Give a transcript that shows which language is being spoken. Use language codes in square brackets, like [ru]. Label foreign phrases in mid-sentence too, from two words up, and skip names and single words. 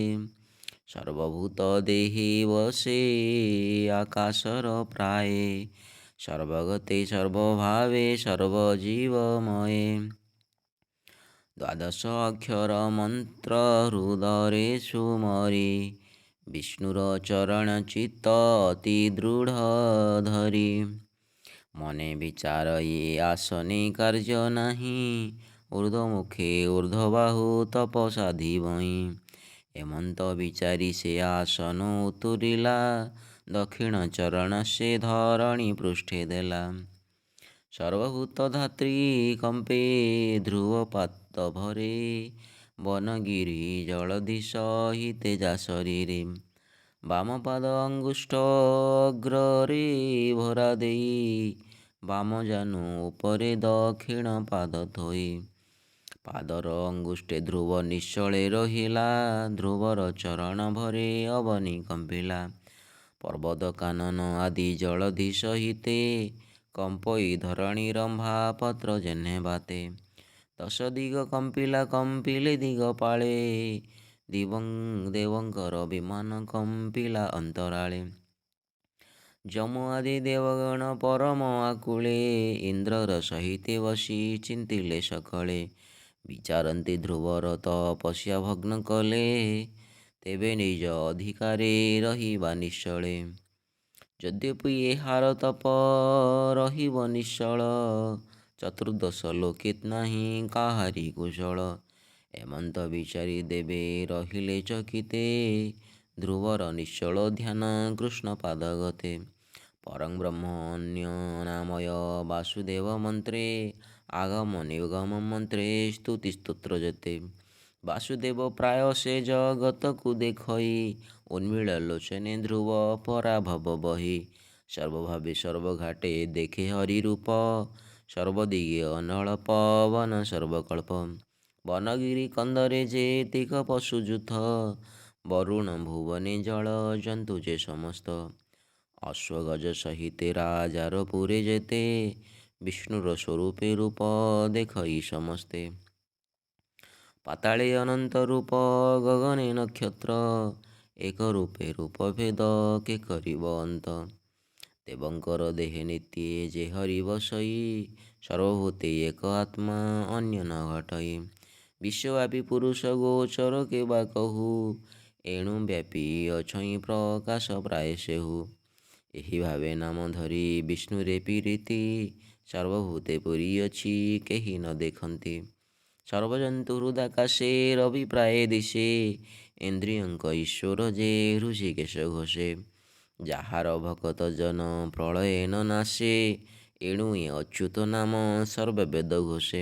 [or] ସର୍ବଭୂତ ଦେହେ ବସେ ଆକାଶର ପ୍ରାୟେ, ସର୍ବଗତେ ସର୍ବଭାବେ ସର୍ବଜୀବମୟେ। ଦ୍ୱାଦଶ ଅକ୍ଷର ମନ୍ତ୍ର ହୃଦୟେ ସୁମରି, ବିଷ୍ଣୁର ଚରଣ ଚିତ୍ତ ଅତି ଦୃଢ଼ ଧରି। ମନେ ବିଚାର ଯେ ଆସନେ କାର୍ଯ୍ୟ ନହିଁ, ଊର୍ଦ୍ଧ୍ୱମୁଖେ ଊର୍ଦ୍ଧ୍ୱବାହୁ ତପସାଧି ଭଇ। ଏମନ୍ତ ବିଚାରି ସେ ଆସନ ଉତୁରିଲା, ଦକ୍ଷିଣ ଚରଣ ସେ ଧରଣୀ ପୃଷ୍ଠେ ଦେଲା। ସର୍ବଭୂତ ଧାତ୍ରୀ କମ୍ପେ ଧ୍ରୁବପାତ ଭରେ, ବନଗିରି ଜଳଧି ସହିତେ ଯା ଶରୀରେ। ବାମ ପାଦ ଅଙ୍ଗୁଷ୍ଠ ଅଗ୍ରେ ଭରା ଦେଇ, ବାମ ଜାନୁ ଉପରେ ଦକ୍ଷିଣ ପାଦ ଥୋଇ। ପାଦର ଅଙ୍ଗୁଷ୍ଠେ ଧ୍ରୁବ ନିଶ୍ଚଳେ ରହିଲା, ଧ୍ରୁବର ଚରଣ ଭରେ ଅବନୀ କମ୍ପିଲା। ପର୍ବତ କାନନ ଆଦି ଜଳଧି ସହିତେ, କମ୍ପଇ ଧରଣୀ ରମ୍ଭା ପତ୍ର ଯେଣେ ବାତେ। ଦଶ ଦିଗ କମ୍ପିଲା କମ୍ପିଲେ ଦିଗ ପାଳେ, ଦେବଙ୍କର ବିମାନ କମ୍ପିଲା ଅନ୍ତରାଳେ। ଯମୁ ଆଦି ଦେବଗଣ ପରମ ଆକୁଳେ, ଇନ୍ଦ୍ରର ସହିତେ ବସି ଚିନ୍ତିଲେ ସକଳେ। ବିଚାରନ୍ତି ଧ୍ରୁବର ତପସ୍ୟା ଭଗ୍ନ କଲେ, ତେବେ ନିଜ ଅଧିକାରେ ରହିବା ନିଶ୍ଚଳେ। ଯଦ୍ୟପି ଏହାର ତପ ରହିବ ନିଶ୍ଚଳ, ଚତୁର୍ଦ୍ଦଶ ଲୋକେ ନାହିଁ କାହାରି କୁଶଳ। ଏମନ୍ତ ବିଚାରି ଦେବେ ରହିଲେ ଚକିତେ, ଧ୍ରୁବର ନିଶ୍ଚଳ ଧ୍ୟାନ କୃଷ୍ଣ ପାଦଗତେ। ପରଂ ବ୍ରହ୍ମ ଅନ୍ୟ ନାମୟ ବାସୁଦେବ ମନ୍ତ୍ରେ, ଆଗମ ନିଗମ ମନ୍ତ୍ରେ ସ୍ତୁତି ସ୍ତୋତ୍ର ଯେତେ। ବାସୁଦେବ ପ୍ରାୟ ସେ ଜଗତ କୁ ଦେଖଇ, ଉନ୍ମୀଳ ଲୋଚନେ ଧ୍ରୁବ ପରାଭବ ବହି। ସର୍ବଭାବେ ସର୍ବଘଟେ ଦେଖେ ହରି ରୂପ, ସର୍ବଦିଗେ ଅନଳ ପବନ ସର୍ବକଳ୍ପ। ବନଗିରି କନ୍ଦରେ ଯେ ତିକ ପଶୁଯୂଥ, ବରୁଣ ଭୁବନେ ଜଳ ଜନ୍ତୁ ଯେ ସମସ୍ତ। ଅଶ୍ୱଗଜ ସହିତେ ରାଜାର ପୁରେ ଯେତେ, ବିଷ୍ଣୁର ସ୍ୱରୂପେ ରୂପ ଦେଖଇ ସମସ୍ତେ। ପାତାଳେ ଅନନ୍ତ ରୂପ ଗଗନେ ନକ୍ଷତ୍ର, ଏକ ରୂପେ ରୂପ ଭେଦ କେ କରିବ ଅନ୍ତ। ଦେବଙ୍କର ଦେହେ ନିତ୍ୟେ ଯେ ହରି ବସଇ, ସର୍ବଭୂତେ ଏକ ଆତ୍ମା ଅନ୍ୟ ନ ଘଟଇ। ବିଶ୍ୱବ୍ୟାପୀ ପୁରୁଷ ଗୋଚର କେ ବା କହୁ, ଏଣୁ ବ୍ୟାପୀ ଅଛଇ ପ୍ରକାଶ ପ୍ରାୟ ସେହୁ। ଏହି ଭାବେ ନାମ ଧରି ବିଷ୍ଣୁ ରେ ପିରିତି, ସର୍ବଭୂତେ ପୁରୀ ଅଛି କେହି ନ ଦେଖନ୍ତି। ସର୍ବଜନ୍ତୁ ହୃଦାକାଶେ ରବି ପ୍ରାୟ ଦିଶେ, ଇନ୍ଦ୍ରିୟଙ୍କ ଈଶ୍ୱର ଯେ ହୃଷିକେଶ ଘୋଷେ। ଯାହାର ଭକତ ଜନ ପ୍ରଳୟେନ ନାଶେ, ଏଣୁ ଏ ଅଚ୍ୟୁତ ନାମ ସର୍ବବେଦ ଘୋଷେ।